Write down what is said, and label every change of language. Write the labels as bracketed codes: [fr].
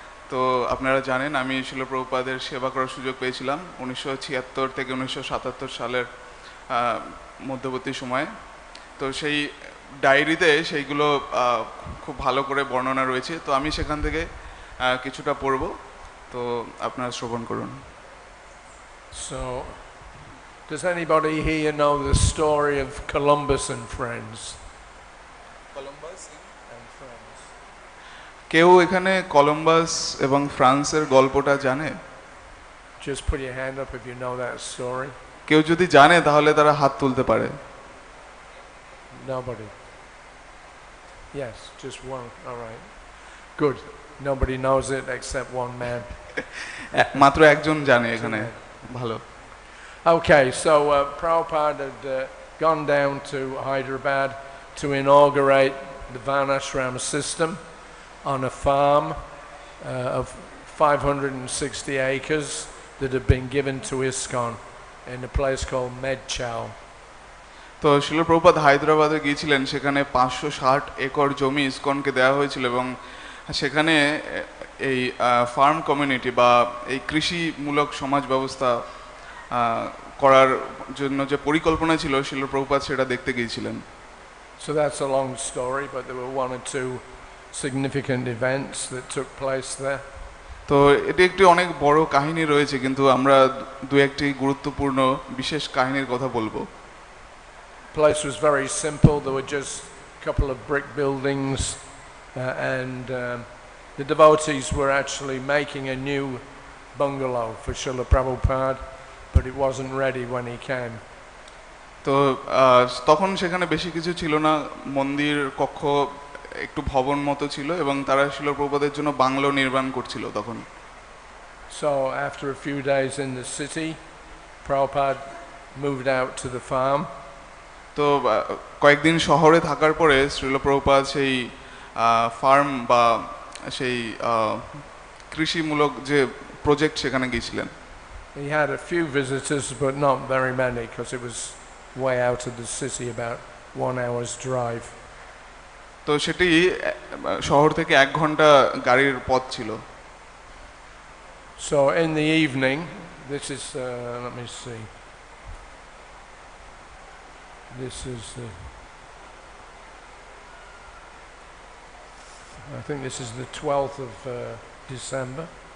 [bn] তো আপনারা জানেন আমি শিল প্রভুপাদের সেবা করার সুযোগ পেয়েছিলাম 1976 থেকে 1977 সালের মধ্যবর্তী সময়ে। তো সেই ডায়েরিতে সেইগুলো খুব ভালো করে বর্ণনা রয়েছে। তো আমি সেখান থেকে কিছুটা পড়ব, তো আপনারা শ্রবণ করুন। [en] So, does anybody here know the story of Columbus and Friends? Columbus and Friends. [bn] কেউ এখানে কলম্বাস এবং ফ্রান্সের গল্পটা জানে? [en] Just put your hand up if you know that story. [bn] কেউ যদি জানে তাহলে তারা হাত তুলতে পারে। [en] Nobody. Yes, just one. All right. Good. Nobody knows it except one man. [bn] মাত্র একজন জানে এখানে। ভালো। [en] Okay, so Prabhupada had gone down to Hyderabad to inaugurate the Varnashram system on a farm of 560 acres that had been given to ISKCON in a place called Medchow. [bn] তো শিল প্রভুপাদ হায়দ্রাবাদে গিয়েছিলেন, সেখানে 560 একর জমি ইসকনকে দেওয়া হয়েছিল এবং সেখানে এই ফার্ম কমিউনিটি বা এই কৃষিমূলক সমাজ ব্যবস্থা করার জন্য যে পরিকল্পনা ছিল শিল প্রভুপাদ সেটা দেখতে গিয়েছিলেন। [en] So that's a long story, but there were one or two significant events that took place there. [bn] তো এটি একটি অনেক বড় কাহিনী রয়েছে, কিন্তু আমরা দু একটি গুরুত্বপূর্ণ বিশেষ কাহিনীর কথা বলবো। [en] The place was very simple. There were just a couple of brick buildings and the devotees were actually making a new bungalow for Srila Prabhupada, but it wasn't ready when he came. [bn] তো তখন সেখানে বেশি কিছু ছিল না, মন্দির কক্ষ একটু ভবন মতো ছিল এবং তারা শিল প্রভুপাদের জন্য বাংলো নির্মাণ করছিল তখন। [en] So after a few days in the city, Prabhupada moved out to the farm. [bn] তো কয়েকদিন শহরে থাকার পরে শ্রীল প্রভুপাদ সেই ফার্ম বা সেই কৃষিমূলক যে প্রজেক্ট সেখানে গিয়েছিলেন। [en] He had a few visitors, but not very many, because it was way out of the city, about 1 hour's drive. [bn] তো সেটি শহর থেকে 1 ঘন্টা গাড়ির পথ ছিল। [en] So in the evening, this is, let me see, this is I think this is the 12th of December.